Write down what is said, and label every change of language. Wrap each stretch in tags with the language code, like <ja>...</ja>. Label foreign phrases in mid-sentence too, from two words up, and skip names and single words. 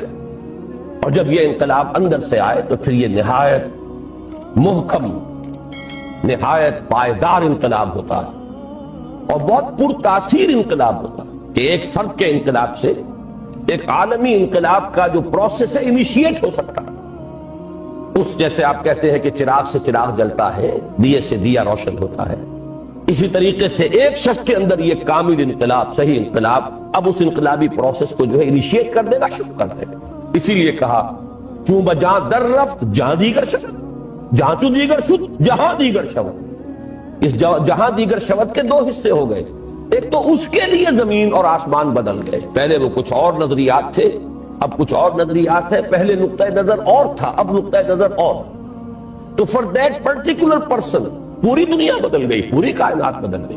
<ur>اور جب یہ انقلاب اندر سے آئے تو پھر یہ نہایت محکم، نہایت پائیدار انقلاب ہوتا ہے اور بہت پر تاثیر انقلاب ہوتا ہے کہ ایک فرد کے انقلاب سے ایک عالمی انقلاب کا جو پروسیس ہے انیشیٹ ہو سکتا ہے. اس جیسے آپ کہتے ہیں کہ چراغ سے چراغ جلتا ہے، دیے سے دیا روشن ہوتا ہے، اسی طریقے سے ایک شخص کے اندر یہ کامل انقلاب، صحیح انقلاب اب اس انقلابی پروسیس کو جو ہے انیشیٹ کر دے گا، شروع کر دے گا. اسی لیے کہا</ur> <fa>چون بجاں در رفت جہاں دیگر شود، جہاں چو دیگر شد جہاں دیگر شود.</fa> <ur>اس</ur> <fa>جہاں دیگر شود</fa> <ur>کے دو حصے ہو گئے. ایک تو اس کے لیے زمین اور آسمان بدل گئے، پہلے وہ کچھ اور نظریات تھے، اب کچھ اور نظریات ہے. پہلے نقطۂ نظر اور تھا، اب نقطۂ نظر اور. تو</ur> <en>for that particular person</en> <ur>پوری دنیا بدل گئی، پوری کائنات بدل گئی.</ur>